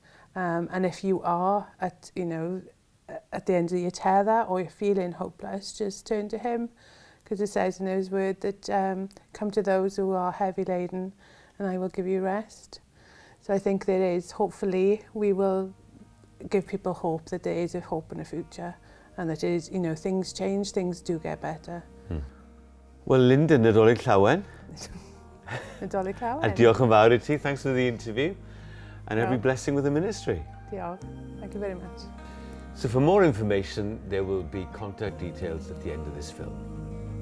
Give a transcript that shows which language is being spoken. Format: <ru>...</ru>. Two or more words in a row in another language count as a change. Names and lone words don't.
<en>And if you are at the end of your tether, or you're feeling hopeless, just turn to him, because it says in his word that come to those who are heavy laden and I will give you rest. So I think there is, hopefully we will give people hope that there is a hope in the future, and that is, things change, things do get better. Well,</en> <cy>Linda, Nadolig Llawen. Nadolig Llawen. And diolch yn fawr I ti.</cy> <en>Thanks for the interview. And every blessing with the ministry. Diolch. Thank you very much. So for more information, there will be contact details at the end of this film.</en>